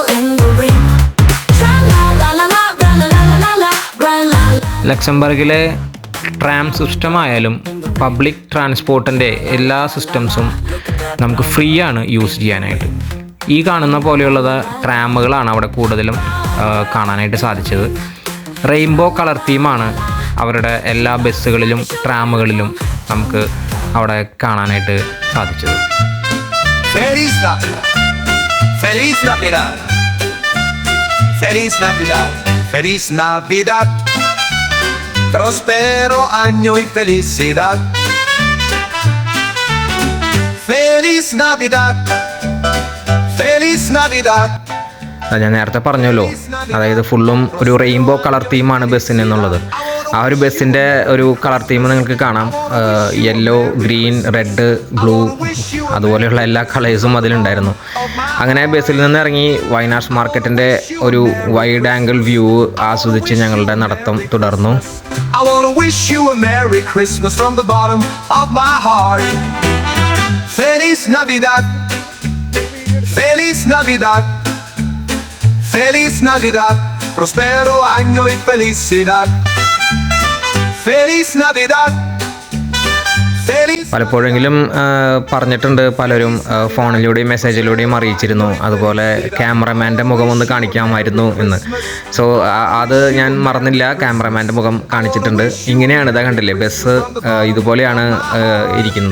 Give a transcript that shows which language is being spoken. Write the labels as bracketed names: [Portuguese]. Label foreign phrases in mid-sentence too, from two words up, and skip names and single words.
[Malayalam] ലക്സംബർഗിലെ [English] tram system [Malayalam] ആയാലും [English] public transport [Malayalam] എല്ലാ സിസ്റ്റംസും നമുക്ക് ഫ്രീ ആണ് യൂസ് ചെയ്യാനായിട്ട്. ഈ കാണുന്ന പോലെയുള്ളത് ട്രാമുകളാണ് അവിടെ കൂടുതലും കാണാനായിട്ട് സാധിച്ചത്. [English] rainbow colour theme [Malayalam] അവരുടെ എല്ലാ ബസ്സുകളിലും ട്രാമുകളിലും നമുക്ക് അവിടെ കാണാനായിട്ട് സാധിച്ചത്. [Spanish] Prospero año y felicidad. Feliz Navidad. Feliz Navidad. [Malayalam] ഞാൻ നേരത്തെ പറഞ്ഞല്ലോ, അതായത് ഫുള്ളും ഒരു [English] rainbow colour theme [Malayalam] ബസ്സിന് എന്നുള്ളത്. ആ ഒരു ബസ്സിൻ്റെ ഒരു [English] colour theme [Malayalam] നിങ്ങൾക്ക് കാണാം. [English] yellow, green, red, blue [Malayalam] അതുപോലെയുള്ള എല്ലാ കളേഴ്സും അതിലുണ്ടായിരുന്നു. അങ്ങനെ ബസ്സിൽ നിന്ന് ഇറങ്ങി വൈനാക്ട് മാർക്കറ്റിൻ്റെ ഒരു [English] wide angle view [Malayalam] ആസ്വദിച്ച് ഞങ്ങളുടെ നടത്തം തുടർന്നു. [English] I wanna wish you a Merry Christmas from the bottom of my heart. [Spanish] Feliz Navidad. Feliz Navidad. Feliz Navidad. Prospero año y felicidad. Feliz Navidad. Feliz [Malayalam] പലപ്പോഴെങ്കിലും പറഞ്ഞിട്ടുണ്ട് പലരും, ഫോണിലൂടെയും മെസ്സേജിലൂടെയും അറിയിച്ചിരുന്നു. അതുപോലെ ക്യാമറമാൻ്റെ മുഖം ഒന്ന് കാണിക്കാമായിരുന്നു എന്ന്. സോ അത് ഞാൻ മറന്നില്ല, ക്യാമറമാൻ്റെ മുഖം കാണിച്ചിട്ടുണ്ട്. ഇങ്ങനെയാണ്, ഇതാ കണ്ടില്ലേ, ബസ് ഇതുപോലെയാണ് ഇരിക്കുന്നത്.